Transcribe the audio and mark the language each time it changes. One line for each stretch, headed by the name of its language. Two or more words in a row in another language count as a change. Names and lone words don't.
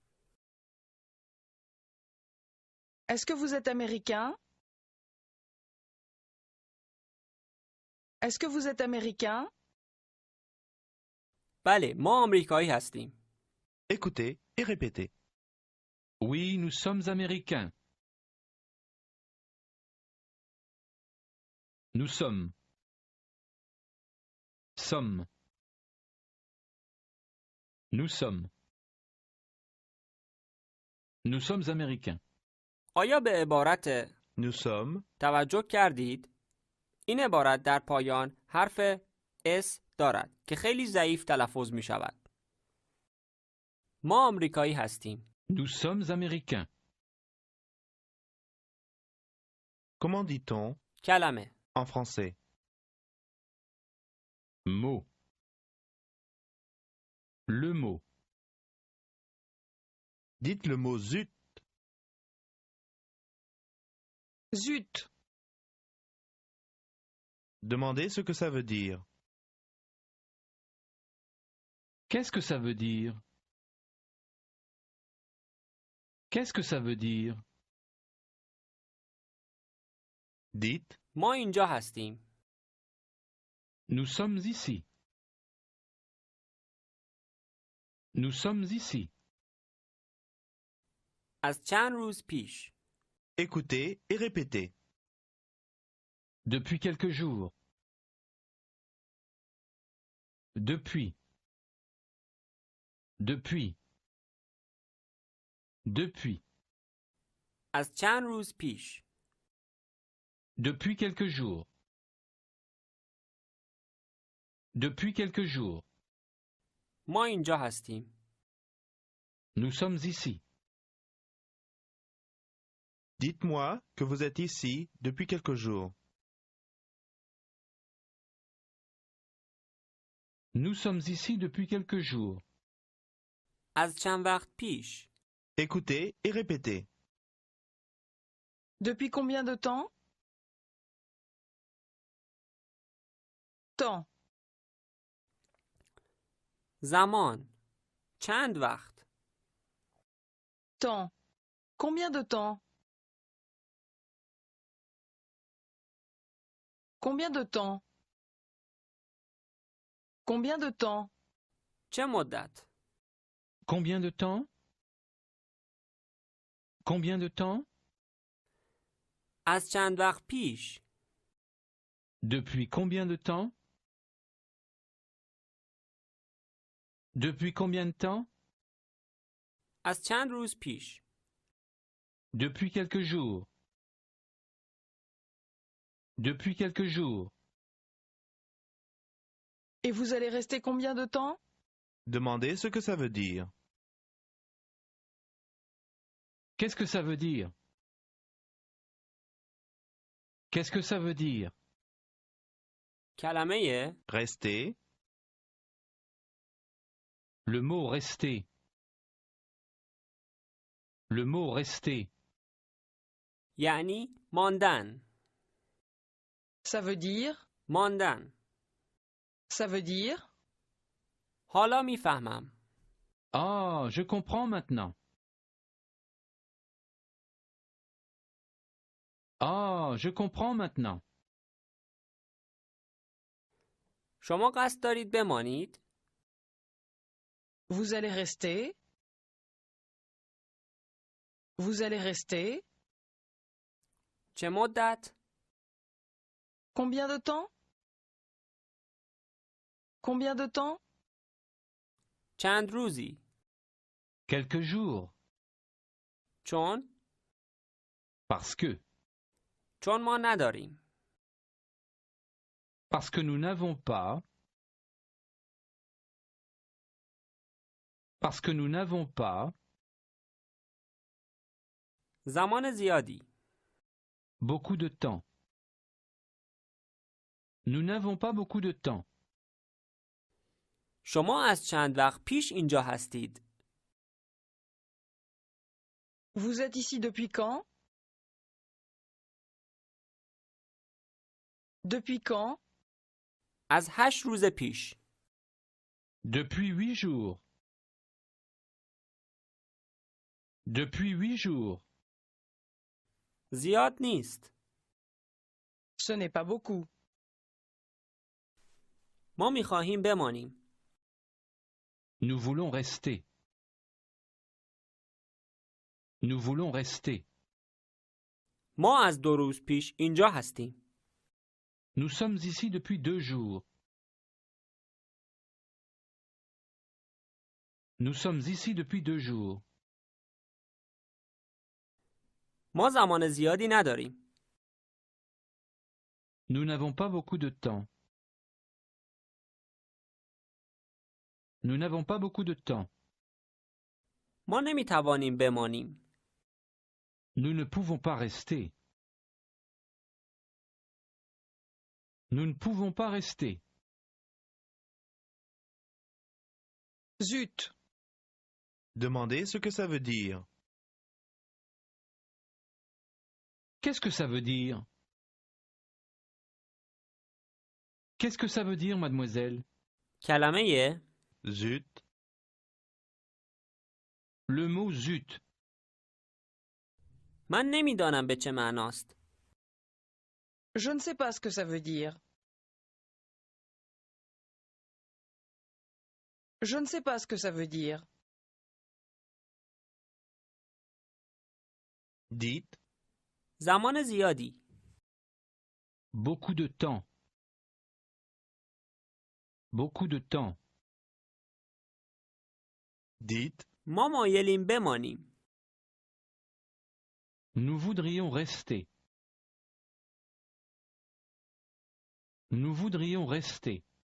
French: Est-ce que vous êtes américain? Est-ce que vous êtes américain?
Persian: بله، ما آمریکایی هستیم.
French: Écoutez et répétez. Oui, nous sommes américains. Nous sommes. Sommes. Nous sommes. Nous sommes américains.
Persian: آیا به عبارت
French: Nous sommes.
Persian: توجه کردید؟ این عبارت در پایان حرف اس دارد که خیلی ضعیف تلفظ می شود. ما آمریکایی هستیم.
French: Nous sommes américains. Comment dit-on
Persian: کلمه
French: en français? Mot. Le mot. Dites le mot zut. Zut! Demandez ce que ça veut dire. Qu'est-ce que ça veut dire? Qu'est-ce que ça veut dire? Dites.
Persian: ما اینجا هستیم.
French: Nous sommes ici. Nous sommes ici.
Persian: از چند روز پیش.
French: Écoutez et répétez. Depuis quelques jours. Depuis. Depuis. Depuis.
Persian: از چند روز پیش.
French: Depuis quelques jours. Depuis quelques jours.
Persian: ما اینجا هستیم.
French: Nous sommes ici. Dites-moi que vous êtes ici depuis quelques jours. Nous sommes ici depuis quelques jours.
Persian: از چند وقت پیش.
French: Écoutez et répétez. Depuis combien de temps? Temps.
Persian: زمان. چند وقت؟
French: Temps. Combien de temps? Combien de temps? Combien de temps?
Persian: چه مدت؟
French: Combien de temps? Combien de temps?
Persian: از چند وقت پیش؟
French: Depuis combien de temps? Depuis combien de temps?
Persian: از چند روز پیش؟
French: Depuis quelques jours. Depuis quelques jours. Et vous allez rester combien de temps? Demandez ce que ça veut dire. Qu'est-ce que ça veut dire? Qu'est-ce que ça veut dire?
Persian: کلمه
French: Restez, Le mot rester. Le mot rester.
Persian: یعنی ماندن.
French: Ça veut dire?
Persian: ماندن.
French: Ça veut dire?
Persian: حالا میفهمم.
French: Ah, je comprends maintenant. Ah, je comprends maintenant.
Persian: شما قصد دارید بمانید؟
French: Vous allez rester? Vous allez rester?
Persian: چه مدت؟
French: Combien de temps? Combien de temps?
Persian: چند روزی؟
French: Quelques jours.
Persian: چون؟
French: Parce que.
Persian: چون ما نداریم.
French: Parce que nous n'avons pas. Parce que nous n'avons pas.
Persian: زمان زیادی.
French: Beaucoup de temps. Nous n'avons pas beaucoup de temps.
Persian: شما از چند وقت پیش اینجا هستید؟
French: Vous êtes ici depuis quand? Depuis quand?
Persian: از 8 روز پیش.
French: Depuis 8 jours. Depuis 8 jours.
Persian: زیاد نیست.
French: Ce n'est pas beaucoup.
Persian: ما میخواهیم بمانیم.
French: Nous voulons rester. Nous voulons rester.
Persian: ما از 2 روز پیش اینجا هستیم.
French: Nous sommes ici depuis 2 jours. Nous sommes ici depuis 2 jours.
Persian: ما زمان زیادی نداریم.
French: Nous n'avons pas beaucoup de temps. Nous n'avons pas beaucoup de temps.
Persian: ما نمیتوانیم بمانیم.
French: Nous ne pouvons pas rester. Nous ne pouvons pas rester. Zut! demandez ce que ça veut dire. Qu'est-ce que ça veut dire? Qu'est-ce que ça veut dire, mademoiselle?
Persian: کلمه
French: Zut, Le mot zut.
Persian: من نمیدانم به چه معناست.
French: Je ne sais pas ce que ça veut dire. Je ne sais pas ce que ça veut dire. dites,
Persian: زمان زیادی.
French: Beaucoup de temps. Beaucoup de temps. dites,
Persian: ما مایلیم بمانیم.
French: Nous voudrions rester. Nous voudrions rester.